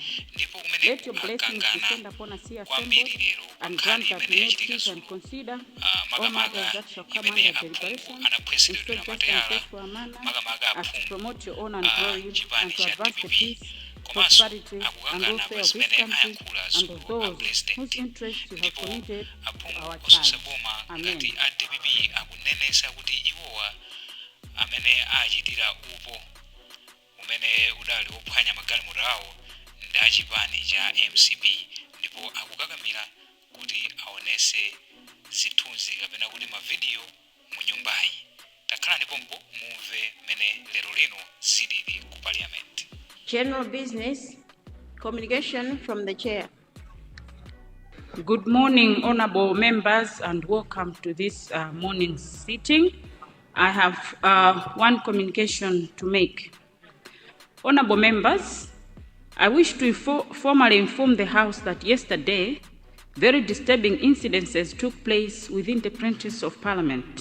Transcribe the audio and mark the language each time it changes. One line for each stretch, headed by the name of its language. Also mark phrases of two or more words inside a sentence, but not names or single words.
English: Let your blessings descend upon us here assembled, and grant that we may think and consider all matters that shall come under deliberation in such just and faithful a manner as to promote your own and glory and to advance the peace, prosperity, and welfare of this country and of those whose interests you have committed to our charge. Amen.
Nyanja: Amene ajitira upo umene udali wophwanya magalimoto awo ndi achipani cha MCP ndipo akukakamira kuti aonese zithunzi kapena kuti mavidiyo mu nyumbayi. Takhalani pompo mumve mene lero lino zilili ku parliament.
English: General business, communication from the chair. Good morning, honorable members, and welcome to this morning's sitting. I have one communication to make. Honorable members, I wish to formally inform the House that yesterday, very disturbing incidences took place within the premises of Parliament.